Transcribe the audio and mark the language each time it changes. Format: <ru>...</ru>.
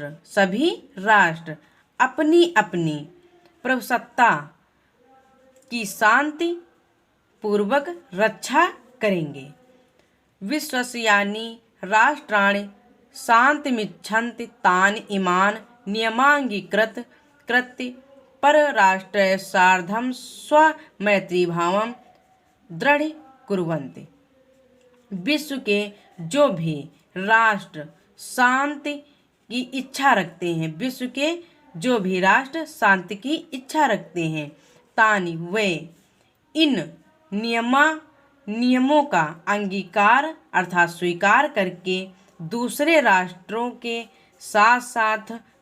<hi>सभी राष्ट्र अपनी प्रभुसत्ता की शांति पूर्वक रक्षा करेंगे।</hi> <sa>विश्वस्य यानी राष्ट्राणि शान्तिमिच्छन्ति तानि इमान् नियमाङ्गीकृत्य परराष्ट्रे सार्धं स्वमैत्रीभावं दृढीकुर्वन्ति।</sa> <hi>विश्व के जो भी राष्ट्र शांति की इच्छा रखते हैं, विश्व के जो भी राष्ट्र शांति की इच्छा रखते हैं, तानि वे इन नियमों का अंगीकार अर्थात स्वीकार करके दूसरे राष्ट्रों के साथ</hi>